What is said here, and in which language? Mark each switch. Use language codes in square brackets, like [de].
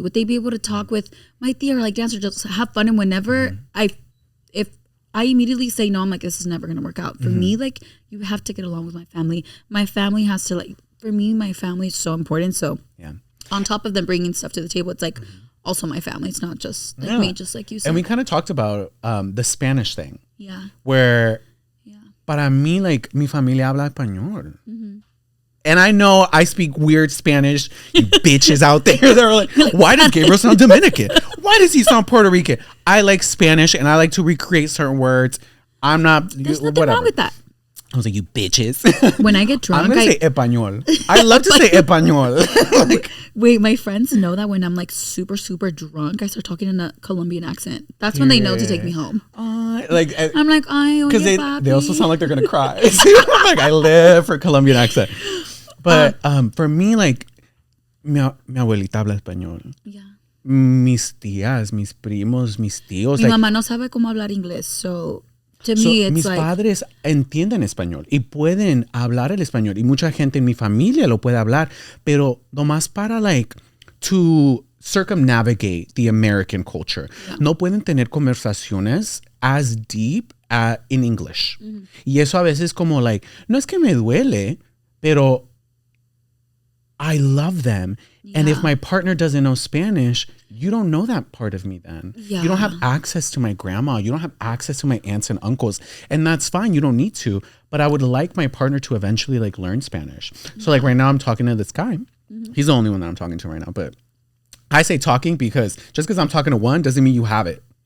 [en] Would they be able to talk with my tia or like dance or just have fun? And whenever if I immediately say no, I'm like, this is never going to work out. For me, like you have to get along with my family. My family has to like, for me, my family is so important. So on top of them bringing stuff to the table, it's like also my family. It's not just like me, just like you said. And we kind of talked about the Spanish thing. Yeah. [es] Where para mí, like, mi familia habla español. Mm-hmm. [en] And I know I speak weird Spanish. You bitches out there. They're like, why does Gabriel sound Dominican? Why does he sound Puerto Rican? I like Spanish and I like to recreate certain words. I'm not. There's nothing wrong with that. I was like, you bitches. When I get drunk, I'm going to say español. I love to say español. Like, wait, my friends know that when I'm like super, super drunk, I start talking in a Colombian accent. That's when they know to take me home. I'm like, ay, because they also sound like they're going to cry. I'm like, I live for Colombian accent. But for me, like, [es] mi abuelita habla español. [en] Yeah. [es] Mis tías, mis primos, mis tíos. Mi mamá no sabe cómo hablar inglés, [en] so to me it's [es] mis [en] like... [es] padres entienden español y pueden hablar el español y mucha gente en mi familia lo puede hablar, pero nomás para [en] like to circumnavigate the American culture. Yeah. [es] No pueden tener conversaciones [en] as deep in English. Mm-hmm. [es] Y eso a veces como like, no es que me duele, pero [en] I love them. Yeah. And if my partner doesn't know Spanish, you don't know that part of me then. Yeah. You don't have access to my grandma. You don't have access to my aunts and uncles. And that's fine. You don't need to. But I would like my partner to eventually like learn Spanish. Yeah. So like right now I'm talking to this guy. Mm-hmm. He's the only one that I'm talking to right now. But I say talking because just because I'm talking to one doesn't mean you have it.